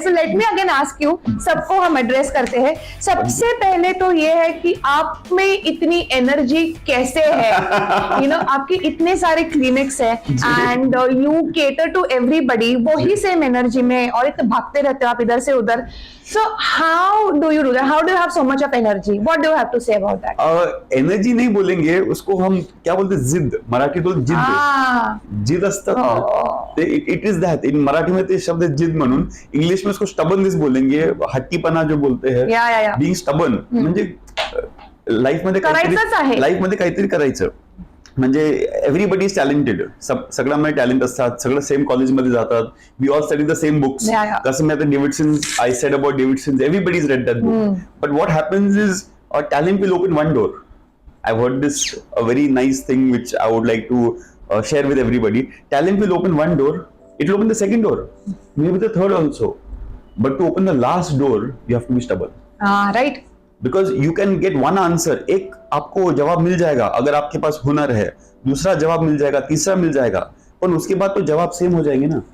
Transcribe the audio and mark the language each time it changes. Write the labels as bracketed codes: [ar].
[en] so let me again ask you, [hi] सबको हम address करते हैं। सबसे पहले तो ये है कि आप में इतनी एनर्जी कैसे है? [en] you know [hi] आपके इतने सारे क्लिनिक्स है [en] and you cater to everybody, [hi] वही सेम एनर्जी में, और इतने भागते रहते हो आप इधर से उधर। [en] So how do you do that? How do you have so much of energy? What do you have to say about that? [hi] Energy नहीं बोलेंगे उसको, हम क्या बोलते हैं, जिद, [mr] मराठी बोलतो जिद, जिद असतात, [en] It is that. [mr] In Marathi में ते शब्द जिद म्हणून, [hi] इंग्लिश में उसको स्टबर्ननेस बोलेंगे, [mr] हट्टीपणा जो बोलते हैं, [en] being stubborn [mr] म्हणजे लाईफ मध्ये काहीतरी करायचं, म्हणजे [en] everybody is talented, [mr] सगळ्यांमध्ये टॅलेंट असतात, सगळं सेम कॉलेजमध्ये जातात, [en] We all study the same books. [mr] कसं मी आता Davidson, [en] I said about Davidson, everybody is read that book, but what happens is a talent will open one door. I heard this a very nice thing which I would like to share with everybody. Talent will open one door, it will open the second door, maybe the third also, but to open the last door you have to be stubborn, right? Because you can get one answer, [hi] एक आपको जवाब मिल जाएगा अगर आपके पास हुनर है, दूसरा जवाब मिल जाएगा, तीसरा मिल जाएगा, पर उसके बाद तो जवाब सेम हो जाएंगे ना।